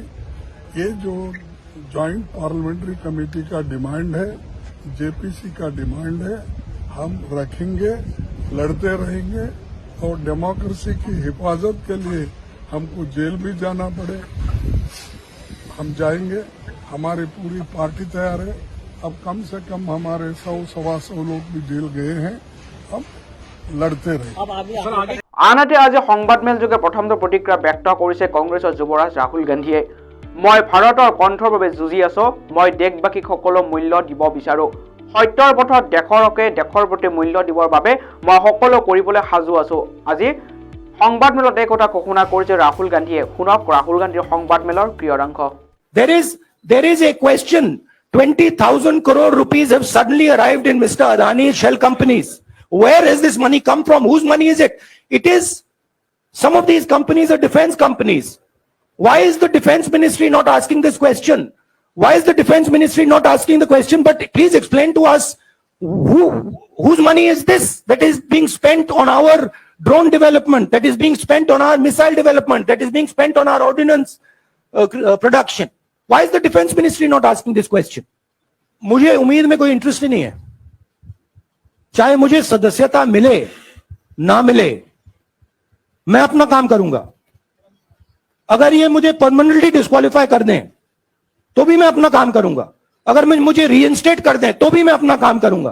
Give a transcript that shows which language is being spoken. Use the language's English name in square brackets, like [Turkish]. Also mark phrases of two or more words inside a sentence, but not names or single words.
[Hindi] ये जो [English] joint parliamentary committee [Hindi] का डिमांड है, JPC का डिमांड है, हम रखेंगे, लड़ते रहेंगे और डेमोक्रेसी की हिफाजत के लिए हमको जेल भी जाना पड़े हम जाएंगे। हमारी पूरी पार्टी तैयार है। अब कम से कम हमारे 100-125 लोग भी जेल गए हैं, हम लड़ते रहे। [Assamese] আনহাতে আজি সংবাদমেলযোগে প্ৰথমটো প্ৰতিক্ৰিয়া ব্যক্ত কৰিছে কংগ্ৰেছৰ যুৱৰাজ ৰাহুল গান্ধীয়ে। মই ভাৰতৰ কণ্ঠৰ বাবে যুঁজি আছো, মই দেশবাসীক সকলো মূল্য দিব বিচাৰো। সত্যৰ পথত দেশৰ হকে দেশৰ প্ৰতি মূল্য দিবৰ বাবে মই সকলো কৰিবলৈ সাজু আছো। আজি সংবাদমেলত এই কথা ঘোষণা কৰিছে ৰাহুল গান্ধীয়ে। শুনক ৰাহুল গান্ধীৰ সংবাদমেলৰ ক্ৰিয়াংশ। [English] There is a question. 20,000 crore rupees have suddenly arrived in Mr. Adani's shell companies. Where has this money come from? Whose money is it? It is, some of these companies are defense companies. Why is the defense ministry not asking this question? Why is the defense ministry not asking the question? But please explain to us whose money is this that is being spent on our drone development, that is being spent on our missile development, that is being spent on our ordnance production. Why is the defense ministry not asking this question? [Hindi] मुझे उम्मीद में कोई इंटरेस्ट नहीं है, चाहे मुझे सदस्यता मिले ना मिले, मैं अपना काम करूंगा। अगर ये मुझे [English] permanently disqualify [Hindi] कर दें तो भी मैं अपना काम करूंगा, अगर मुझे रीइंस्टेट कर दें तो भी मैं अपना काम करूंगा।